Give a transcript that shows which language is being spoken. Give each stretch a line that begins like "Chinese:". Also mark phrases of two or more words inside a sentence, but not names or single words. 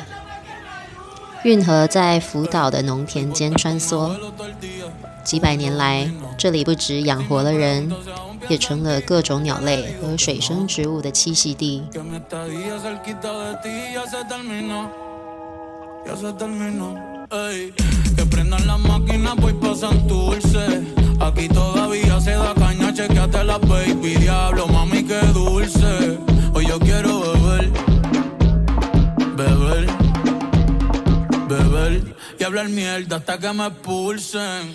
Chinese: 运河在福岛的农田间穿梭，几百年来，这里不只养活了人，也成了各种鸟类和水生植物的栖息地。
Spanish: ya se terminó. Ey, que prendan las máquinas, voy pa' Santurce. Aquí todavía se da caña, chequeate la baby. Diablo, mami, qué dulce. Hoy yo quiero beber, beber, beber y hablar mierda hasta que me expulsen.